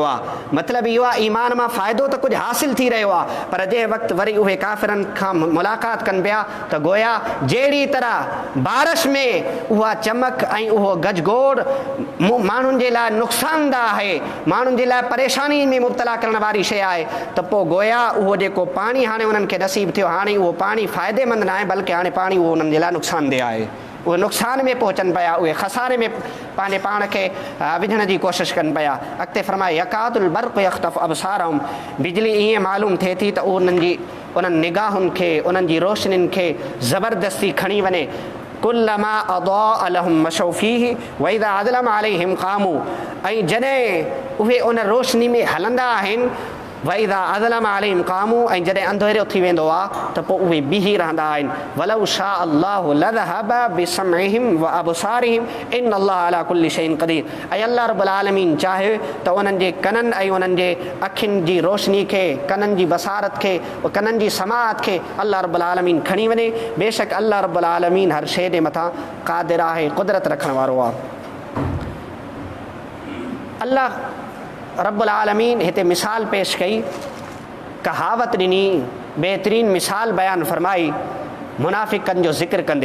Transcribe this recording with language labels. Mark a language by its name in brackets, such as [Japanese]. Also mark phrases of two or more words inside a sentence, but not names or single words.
[Sindhi] आहे, मतिलबु इहो आहे ईमान मां फ़ाइदो त कुझु हासिलु थी रहियो आहे, पर जंहिं वक़्तु वरी उहे काफ़िरनि खां मुलाक़ात कनि पिया त गोया जहिड़ी तरह बारिश में उहा चमक ऐं उहो गजगोड़ माण्हुनि जे लाइ नुक़सानदा आहे, माण्हुनि जे लाइ परेशानी में मुब्तला करण वारी शइ आहे, त पोइ गोया उहो जेको पाणी हाणे उन्हनि खे नसीब थियो, हाणे उहो पाणी फ़ाइदेमंद न आहे बल्कि हाणे पाणी उहो उन्हनि जे लाइ नुक़सानदेह आहे। उहे नुक़सान में पहुचनि पिया, उहे खसारे में पंहिंजे पाण खे विझण जी कोशिशि कनि पिया। अॻिते फरमाए [Arabic] يكاد البرق يخطف أبصارهم, [Sindhi] बिजली ईअं मालूम थिए थी त उन्हनि निगाहुनि खे, उन्हनि जी रोशनियुनि खे ज़बरदस्ती खणी वञे। [Arabic] كلما أضاء لهم مشوا فيه وإذا أظلم عليهم قاموا, [Sindhi] ऐं जॾहिं उहे उन रोशनी में हलंदा आहिनि, [Arabic] وإذا أظلم عليهم قاموا, [Sindhi] ऐं जॾहिं अंधेरो थी वेंदो आहे त पोइ उहे बीही रहंदा आहिनि। [Arabic] ولو شاء الله لذهب بسمعهم وأبصارهم إن الله على كل شيء قدير, [Sindhi] ऐं [Arabic] الله رب العالمين [Sindhi] चाहे त उन्हनि जे कननि ऐं उन्हनि जे अखियुनि जी रोशनी खे, कननि जी बसारत खे, कननि जी समाअत खे [Arabic] الله رب العالمين [Sindhi] खणी वञे। बेशक [Arabic] الله رب العالمين [Sindhi] हर शइ जे मथां क़ादिर आहे, क़ुदरत रखण वारो आहे। [Arabic] الله رب العالمين [Sindhi] हिते मिसाल पेश कई, कहावत ॾिनी, बहितरीन मिसाल बयानु फरमाई मुनाफ़िक़नि जो ज़िक्र कंदे।